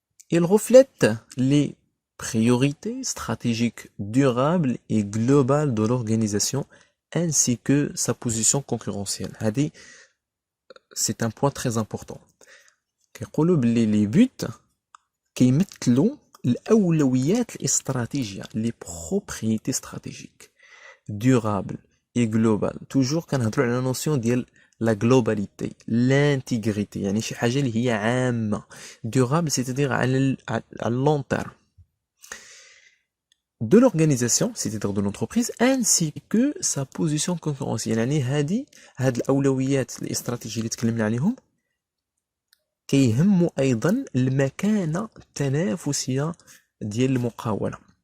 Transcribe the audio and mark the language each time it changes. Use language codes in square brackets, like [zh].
[fr] Il reflète les priorités stratégiques durables et globales de l'organisation ainsi que sa position concurrentielle. C'est un point très important. Les buts [ar] كيمثلوا الأولويات الاستراتيجية, [fr] les propriétés stratégiques durables et globales. Toujours [ar] كنهضروا على [fr] la notion [ar] ديال [fr] la globalité, l'intégrité, [ar] يعني شي حاجة اللي هي عامة. [fr] durable, c'est-à-dire [ar] على [fr] long terme de l'organisation, c'est-à-dire de l'entreprise, ainsi que sa position concurrentielle. [ar] يعني هاد الأولويات الاستراتيجية اللي تكلمنا عليهم كيهموا أيضا المكانة التنافسية ديال المقاولة.